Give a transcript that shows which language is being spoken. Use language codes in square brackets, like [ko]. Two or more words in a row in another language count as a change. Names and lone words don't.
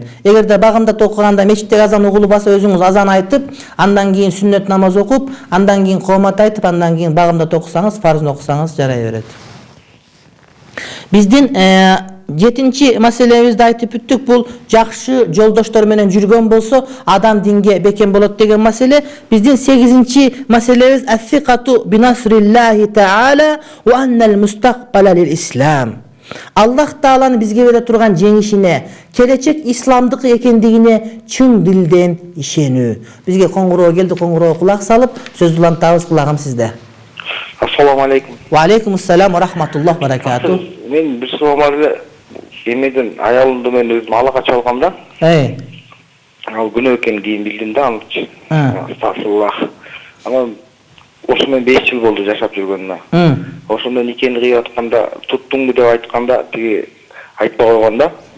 [ky] Эгерде багымдат окуганда мечиттеги азан угулбаса, өзүңүз азан айтып, андан кийин сүннөт намаз окуп, андан кийин коомат айтып, андан кийин багымдат окусаңыз, фарзын окусаңыз жарай берет. Биздин 7-чи маселебизди айтып бүттүк. Бул жакшы жолдоштор менен жүргөн болсо адам динге бекем болот деген маселе. Биздин 8-чи маселебиз: [ar] الثقة بنصر الله تعالى وأن المستقبل للإسلام. [ky] Аллах Тааланын бизге бере турган жеңишине, келечек исламдыкы экендигине чын дилден ишенүү. Бизге коңгуроо келди, коңгуроо кулак салып, сөз улантабыз. Кулагым сизде. [ar] السلام عليكم. وعليكم السلام ورحمة الله وبركاته. [ky] Мен бир суроо бар эле. Эмеден аялымды мен өзүм алага чалгамда. Ал күнөө экенин кийин билдим да, анычы. Астагфируллах. Ана ошо мен 5 жыл болду жашап жүргөнүмө. Ошондо никени кыйып атканда, туттуңбу деп айтканда, тиги айтпай койгонда.